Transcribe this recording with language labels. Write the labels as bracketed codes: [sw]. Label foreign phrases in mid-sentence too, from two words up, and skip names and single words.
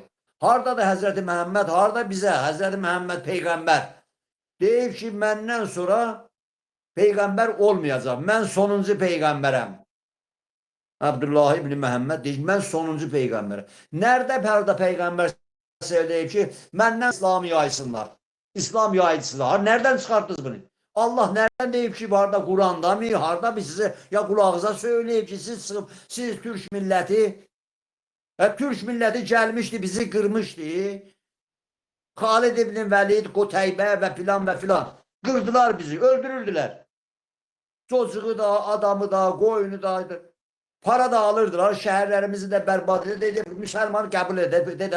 [az] Harada da Həzrəti Məhəmməd, harada bizə Həzrəti Məhəmməd Peyğəmbər deyib ki, məndən sonra Peyğəmbər olmayacaq. Mən sonuncu Peyğəmbərəm. Abdullah ibn Məhəmməd deyir, mən sonuncu Peyğəmbərəm. [tr] Nerede Peyğəmbər söyleyip ki, [az] məndən İslamı yaysınlar. [tr] İslam yayıcılar. Nereden çıkarttınız bunu? Allah nereden deyip ki, harda Kur'an'da mı? Harda bir size ya kulağınıza söyleyip ki, siz Türk milleti [az] Türk milləti gəlmişdi, bizi qırmışdı. Xalid ibn Vəlid, Qutaybə və filan və filan. Qırdılar bizi, öldürürdülər. Çocuğu da, adamı da, qoyunu da. Para da alırdılar, şəhərlərimizi də bərbad edir. Müsəlman qəbul edir.